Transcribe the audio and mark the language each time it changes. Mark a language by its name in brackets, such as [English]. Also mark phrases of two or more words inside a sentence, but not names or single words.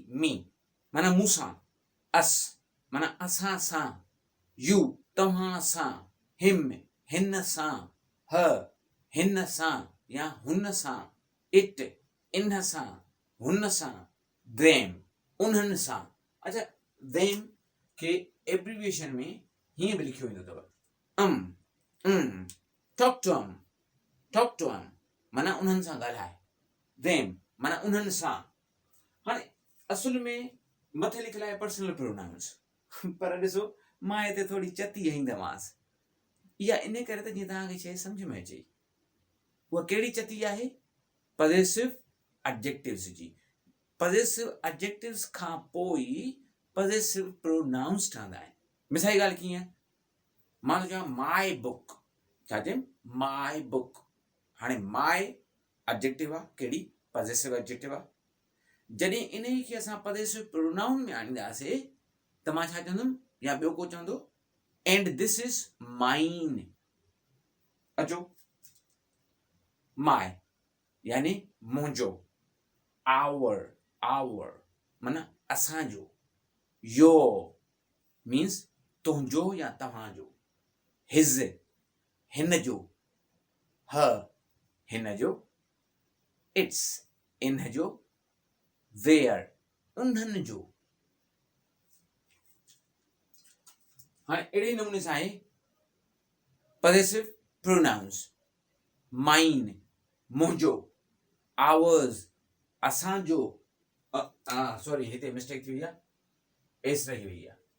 [Sindhi] मी माना मूंसां, अस माना असां सां, यू तव्हां सां, हिम हिन सां, ह हिन सां या हुन सां, इट इन सां हुन सां, देम उन्हनि सां। अच्छा, देम खे एब्रीविएशन में हीअं बि लिखियो वेंदो अथव, [English] talk to 'em [Sindhi] माना उन्हनि सां ॻाल्हाए, देम माना उन्हनि सां। हाणे असुल में मथे लिखियलु आहे [English] personal pronouns, [Sindhi] पर ॾिसो मां हिते थोरी चती हईंदोमांसि, इहा इन करे त जीअं तव्हांखे शइ सम्झ में अचे। उहा कहिड़ी चती आहे? [English] possessive adjectives [Sindhi] जी। [English] possessive adjectives [Sindhi] खां पोइ [English] possessive pronouns [Sindhi] ठहंदा आहिनि। मिसाल जी ॻाल्हि कीअं? मां थो चवां [English] my book, [Sindhi] छा चयमि? [English] My book. [Sindhi] हाणे माय एडजेक्टिव आहे, कहिड़ी? [English] possessive adjective [Sindhi] आहे। जॾहिं इन खे असां [English] possessive pronoun [Sindhi] में आणींदासीं त मां छा चवंदुमि, या ॿियो को चवंदो, [English] And this is mine. [Sindhi] अचो, माय यानी मुंहिंजो, आवर माना असांजो, [English] your means [Sindhi] तुंहिंजो या तव्हांजो, हिज हिन जो, हर हिन जो, इट्स इन जो, देयर उन्हनि जो। हाणे अहिड़े नमूने सां आहे [English] possessive pronouns, [Sindhi] माइन मुंहिंजो, आवर्स असांजो, सॉरी हिते मिस्टेक थी वई आहे, एस रही वई आहे,